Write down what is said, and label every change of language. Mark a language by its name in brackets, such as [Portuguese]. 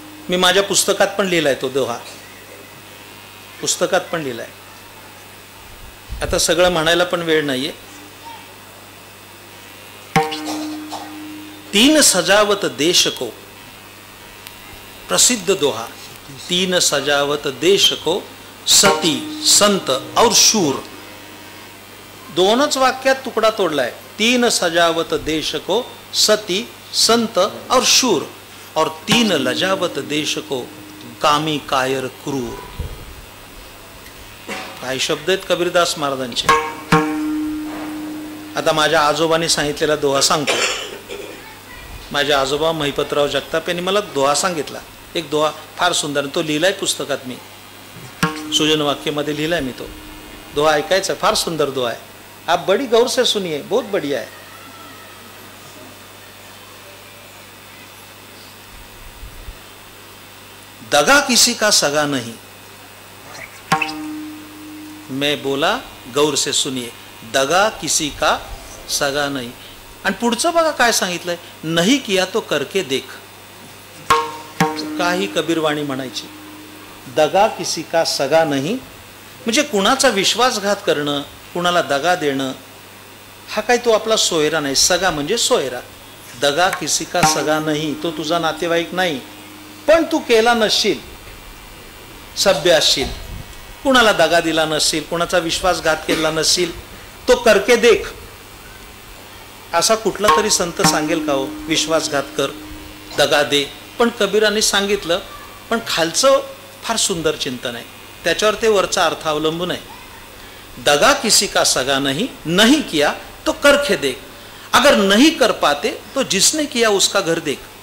[Marathi] मी माझ्या पुस्तकात पण लिहिलाय तो दोहा, पुस्तकात पण लिहिलाय. आता सगळं म्हणायला पण वेळ नाहीये. [Hindi] 3 सजावत देश को, प्रसिद्ध दोहा. 3 सजावत देश को, सती, संत और शूर. [Marathi] दोनच वाक्यात तुकडा तोडलाय. [Hindi] 3 सजावत देश को, सती, संत और शूर, और 3 लजावत देश को, कामी, कायर, क्रूर. [Marathi] काही शब्द आहेत कबीरदास महाराजांचे. आता माझ्या आजोबांनी सांगितलेला दोहा सांगतो. माझे आजोबा महिपतराव जगताप यांनी मला दोहा सांगितला. एक दोहा फार सुंदर, तो लिहिलाय पुस्तकात मी, सुजन वाक्यमध्ये लिहिलाय मी. तो दोहा ऐकायचा, फार सुंदर दोहा है. [Hindi] आप बड़ी गौर से सुनिए, बहुत बढ़िया है. दगा किसी का सगा नहीं. मैं बोला गौर से सुनिए, दगा किसी का सगा नहीं. [Marathi] आणि पुढचं बघा काय सांगितलंय, [Hindi] नहीं किया तो करके देख. [Marathi] काही कबीरवाणी म्हणायची. [Hindi] दगा किसी का सगा नहीं [Marathi] म्हणजे कुणाचा विश्वासघात करणं, कुणाला दगा देणं, हा काय तो आपला सोयरा नाही. सगा म्हणजे सोयरा. [Hindi] दगा किसी का सगा नहीं, [Marathi] तो तुझा नातेवाईक नाही, पण तू केला नसशील, सभ्य असशील, कुणाला दगा दिला नसशील, कुणाचा विश्वासघात केला नसशील, [Hindi] तो करके देख. [Marathi] असा कुठला तरी संत सांगेल का हो, विश्वासघात कर, दगा दे. पण कबीरांनी सांगितलं, पण खालचं फार सुंदर चिंतन आहे, त्याच्यावर ते वरचा अर्थ अवलंबून आहे. [Hindi] दगा किसी का सगा नहीं, नहीं किया तो करके देख. अगर नहीं कर पाते तो जिसने किया उसका घर देख.